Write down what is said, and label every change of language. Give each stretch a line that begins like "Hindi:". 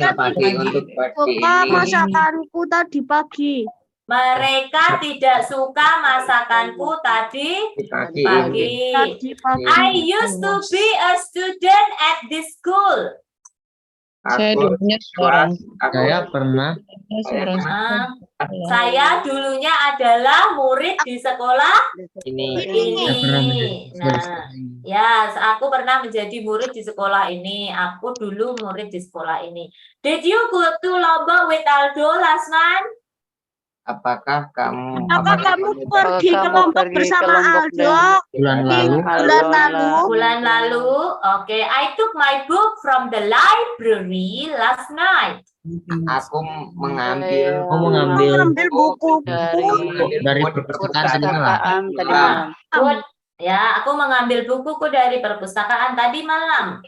Indonesian: Masak pagi untuk Suka masakanku tadi pagi. Mereka tidak suka masakanku tadi pagi. pagi. Tadi pagi.
English: I used to be a student at this school.
Indonesian: Saya Aku dulunya seorang. saya pernah Ah, saya dulunya adalah murid di sekolah ini ini. saya pernah menjadi Nah, ya, aku pernah menjadi murid di sekolah ini. Aku dulu murid di sekolah ini.
English: Did you go to Lombok with Aldo last month?
Indonesian: apakah kamu Pergi ke Lombok bersama Aldo bulan di lalu bulan lalu? Bulan lalu.
English: Oke, I took my book from the library last night.
Indonesian: aku mengambil Mengambil buku dari perpustakaan tadi malam.
English: Good.
Indonesian: Ya, aku mengambil bukuku dari perpustakaan tadi malam.